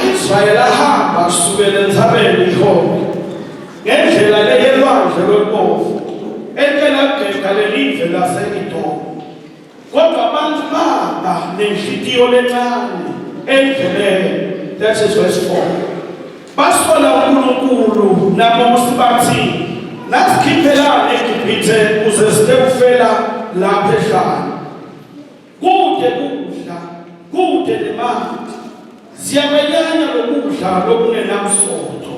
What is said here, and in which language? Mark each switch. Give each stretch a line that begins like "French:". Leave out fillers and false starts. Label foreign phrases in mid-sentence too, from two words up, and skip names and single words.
Swati: Israyeli ahamba kusukela entsabeni iHori ngendlela leyelwandle lwempofu entelabheka lelive lase-Edomu. Kodwa abantu baba nenhliziyo lencane endleleni.
English: That is verse 4.
Swati: Basola uNkulunkulu naMose bathi, "Nasikhiphelani eGibhithe ukuze siyofela lapha ehlane. Kude kudla, kude nemali. Siyabelana lokudla lokungenamsoco."